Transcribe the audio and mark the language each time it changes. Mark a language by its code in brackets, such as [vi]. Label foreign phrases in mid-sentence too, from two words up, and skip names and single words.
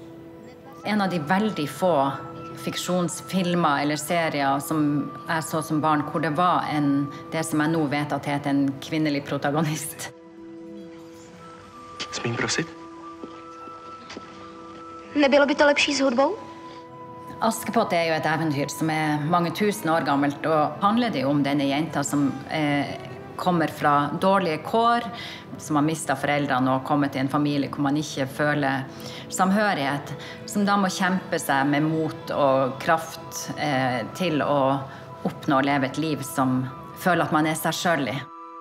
[no] En av de veldig få fiksjonsfilmer eller serier som jeg så som barn, hvor det var det som jeg nå vet at heter en kvinnelig protagonist. [cs] Smím prosit? Nebylo by to lepší s hudbou? [no] Askepott er jo et eventyr som er mange tusen år gammelt, og handler det jo om denne jenta som kommer fra dårlige kår, som har mistet foreldrene og kommet til en familie hvor man ikke føler samhørighet, som da må kjempe seg med mot og kraft til å oppnå og leve et liv som føler at man er seg selv i.